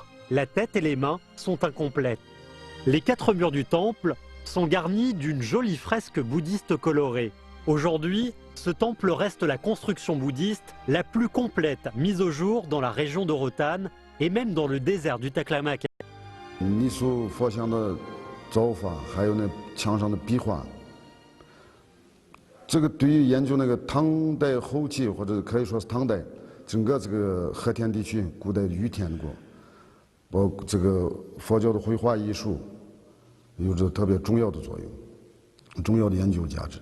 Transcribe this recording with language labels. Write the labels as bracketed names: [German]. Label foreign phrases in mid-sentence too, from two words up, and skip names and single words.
[French] La tête et les mains sont incomplètes. Les 4 murs du temple sont garnis d'une jolie fresque bouddhiste colorée. Aujourd'hui, ce temple reste la construction bouddhiste la plus complète mise au jour dans la région de Rotanne et même dans le désert du Taklamakan. [Chinese] 泥塑佛像的造法，还有那墙上的壁画，这个对于研究那个唐代后期或者可以说是唐代整个这个和田地区古代御田国，包括这个佛教的绘画艺术，有着特别重要的作用，重要的研究价值。